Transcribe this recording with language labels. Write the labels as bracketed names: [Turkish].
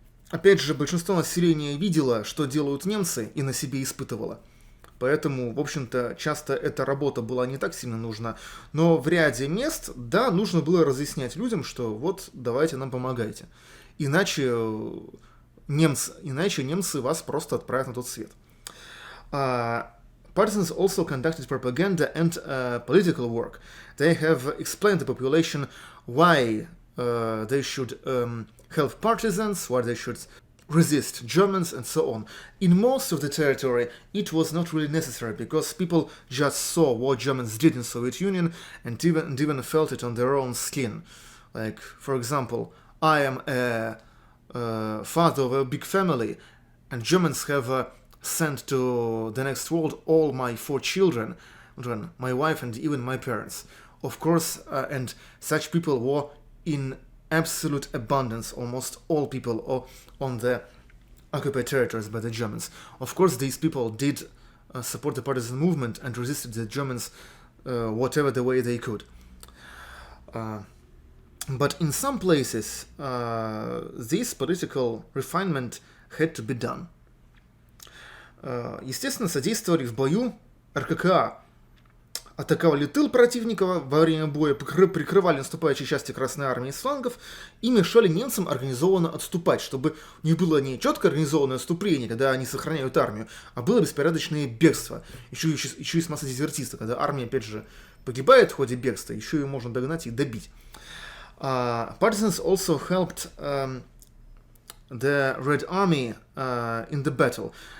[Russian] Опять же, большинство населения видело, что делают немцы, и на себе испытывало. Поэтому, в общем-то, часто эта работа была не так сильно нужна. Но в ряде мест, да, нужно было разъяснять людям, что вот, давайте нам помогайте. Иначе немцы вас просто отправят на тот свет. [English] Partisans also conducted propaganda and political work. They have explained the population why they should help partisans, why they should resist Germans, and so on. In most of the territory, it was not really necessary because people just saw what Germans did in Soviet Union and even felt it on their own skin. Like, for example, I am a father of a big family, and Germans have sent to the next world all my 4 children, my wife and even my parents. Of course, and such people were in absolute abundance, almost all people on the occupied territories by the Germans. Of course, these people did support the partisan movement and resisted the Germans whatever the way they could. But in some places, this political refinement had to be done. [Russian] Естественно, содействовали в бою РККА. атаковали тыл противника во время боя, прикрывали наступающие части Красной Армии с флангов и мешали немцам организованно отступать, чтобы у них было не четко организованное отступление, когда они сохраняют армию, а было беспорядочное бегство, еще и с массой дезертистов, когда армия, опять же, погибает в ходе бегства, еще ее можно догнать и добить. [English] Partisans also helped the Red Army in the battle.